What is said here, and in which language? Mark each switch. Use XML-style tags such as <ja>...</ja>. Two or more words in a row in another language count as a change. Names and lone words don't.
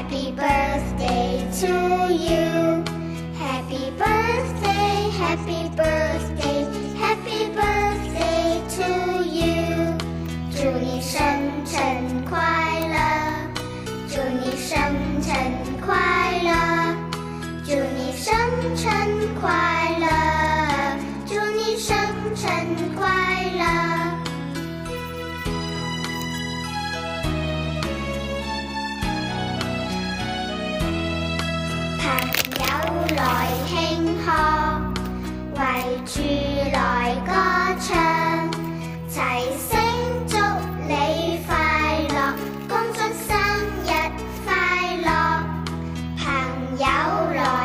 <en>Happy birthday to you. Happy birthday, happy birthday, happy birthday to you.</en> <yue>祝你生辰快乐，祝你生辰快乐，祝你生辰快乐，祝你生辰快乐。朋友來慶賀，圍住來歌唱，齊聲祝你快樂，恭祝生日快樂。朋友</yue>